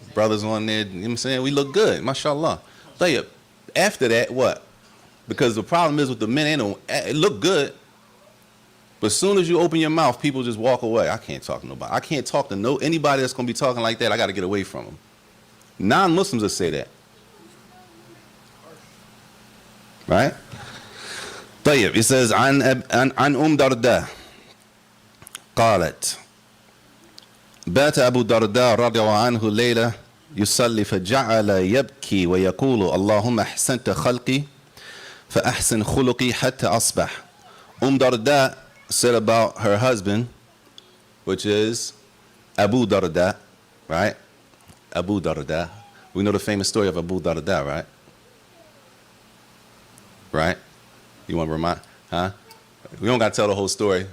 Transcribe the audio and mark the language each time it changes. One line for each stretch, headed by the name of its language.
English: Brothers on there, you know what I'm saying? We look good, mashallah. After that, what? Because the problem is with the men, it look good. But as soon as you open your mouth, people just walk away. I can't talk to nobody. I can't talk to anybody that's going to be talking like that. I got to get away from them. Non-Muslims will say that. Right?
Arabic: طيب,
English: it says,
Arabic: عن درداء قالت بات أبو درداء رضي الله عنه ليلة يصلي فجعل يبكي ويقول اللهم أحسنت خلقي فأحسن خلقي حتى أصبح.
English: Darda said about her husband, which is Abu Darda, right? Abu Darda. We know the famous story of Abu Darda, right? Right? You want to remind? We don't got to tell the whole story.